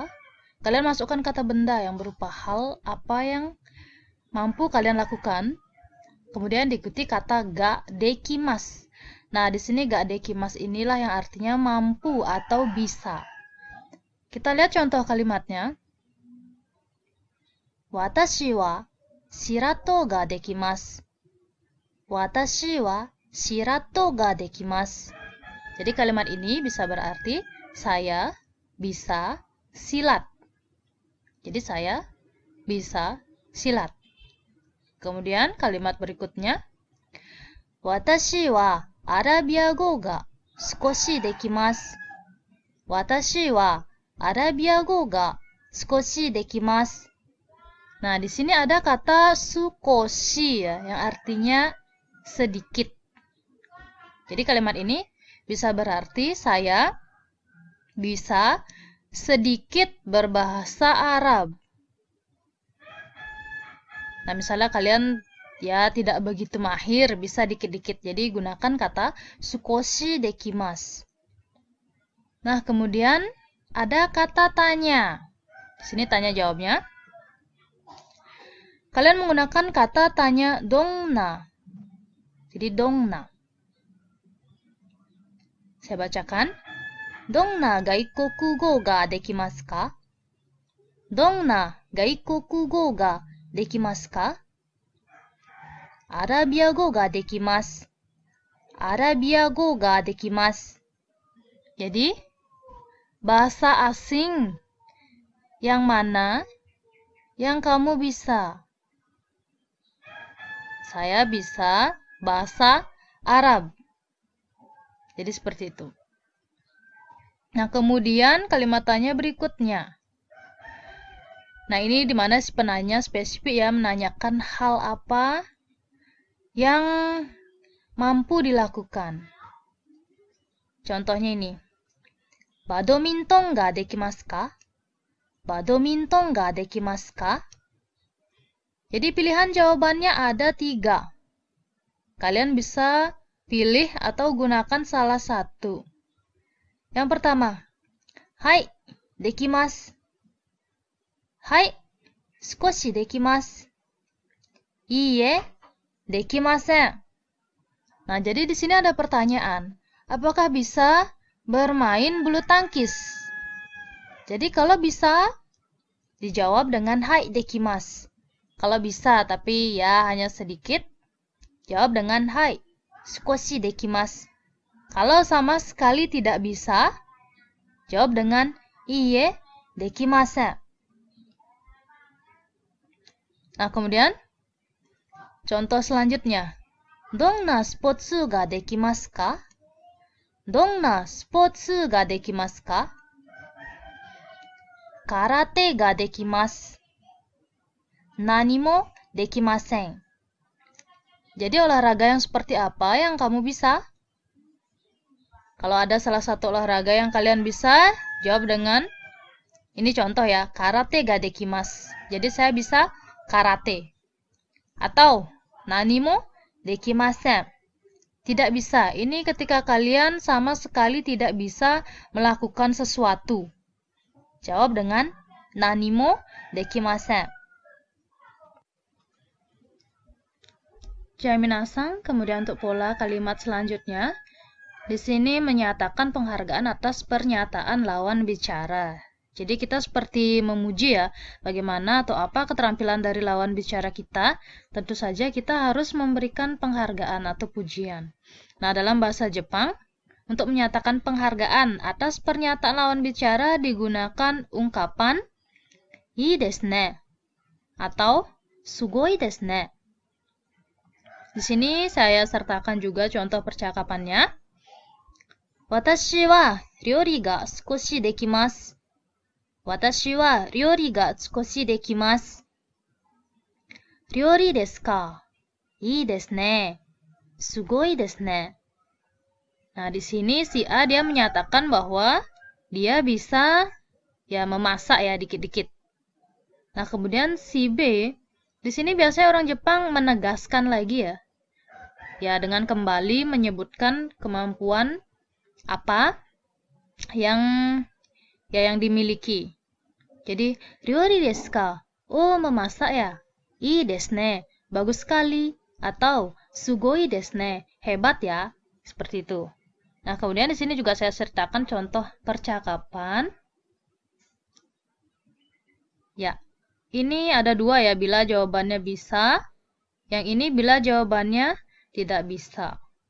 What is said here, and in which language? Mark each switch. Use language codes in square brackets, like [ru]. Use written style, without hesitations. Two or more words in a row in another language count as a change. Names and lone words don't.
[id] Kalian masukkan kata benda yang berupa hal apa yang mampu kalian lakukan. Kemudian diikuti kata [ja] ができます. [id] Nah, di sini [ja] ができます [id] inilah yang artinya mampu atau bisa. Kita lihat contoh kalimatnya. [ja] 私はシラットができます. 私はシラットができます. [id] Jadi kalimat ini bisa berarti saya bisa silat. Jadi saya bisa silat. Kemudian kalimat berikutnya. [ja] 私はアラビア語が少しできます. 私はアラビア語が少しできます. [id] Nah, di sini ada kata sukoshi ya, yang artinya sedikit. Jadi kalimat ini bisa berarti saya bisa sedikit berbahasa Arab. Nah, misalnya kalian ya tidak begitu mahir, bisa dikit-dikit. Jadi gunakan kata [ja] 少しできます. [id] Nah, kemudian ada kata tanya. Di sini tanya jawabnya. Kalian menggunakan kata tanya dongna. Jadi dongna. Saya bacakan. [ja] どんな外国語ができますか? どんな外国語ができますか? アラビア語ができます。アラビア語ができます. [id] Jadi, bahasa asing yang mana yang kamu bisa? Saya bisa bahasa Arab. Jadi seperti itu. Nah, kemudian kalimat tanya berikutnya. Nah, ini dimana si penanya spesifik ya, menanyakan hal apa yang mampu dilakukan. Contohnya ini. [ja] バドミントンができますか? バドミントンができますか? [id] Jadi pilihan jawabannya ada 3. Kalian bisa pilih atau gunakan salah satu. Yang pertama, hai, [ja] できます. はい、少しできます. いいえ、できません. [id] Nah, jadi di sini ada pertanyaan. Apakah bisa bermain bulu tangkis? Jadi kalau bisa, dijawab dengan [ja] はい、できます. [id] Kalau bisa, tapi ya hanya sedikit, jawab dengan hai, [ja] 少しできます. [id] Kalau sama sekali tidak bisa, jawab dengan [ja] いいえ、できません. [id] Nah, kemudian contoh selanjutnya. [ja] どんなスポーツができますか？ どんなスポーツができますか? 空手ができます. 何もできません. [id] Jadi olahraga yang seperti apa yang kamu bisa? Kalau ada salah satu olahraga yang kalian bisa, jawab dengan, ini contoh ya, [ja] 空手ができます. [id] Jadi saya bisa karate. Atau, [ja] 何もできません. [id] Tidak bisa. Ini ketika kalian sama sekali tidak bisa melakukan sesuatu. Jawab dengan, [ja] 何もできません. Minasan, [id] kemudian untuk pola kalimat selanjutnya, di sini menyatakan penghargaan atas pernyataan lawan bicara. Jadi kita seperti memuji ya, bagaimana atau apa keterampilan dari lawan bicara kita. Tentu saja kita harus memberikan penghargaan atau pujian. Nah, dalam bahasa Jepang, untuk menyatakan penghargaan atas pernyataan lawan bicara digunakan ungkapan [ja] いいですね [id] atau [ja] すごいですね. [id] Di sini saya sertakan juga contoh percakapannya. [ja] 私は料理が少しできます. 私は料理が少しできます. 料理ですか? いいですね。すごいですね. [id] Nah, di sini si A dia menyatakan bahwa dia bisa ya memasak ya dikit-dikit. Nah, kemudian si B di sini biasanya orang Jepang menegaskan lagi ya. Ya, dengan kembali menyebutkan kemampuan apa yang dimiliki. Jadi, [ja] 料理ですか? [id] Oh, memasak ya. [ja] いいですね. [id] Bagus sekali. Atau [ja] すごいですね. [id] Hebat ya. Seperti itu. Nah, kemudian di sini juga saya sertakan contoh percakapan. Ya. Ini ada 2 ya, bila jawabannya bisa. Yang ini bila jawabannya tidak bisa.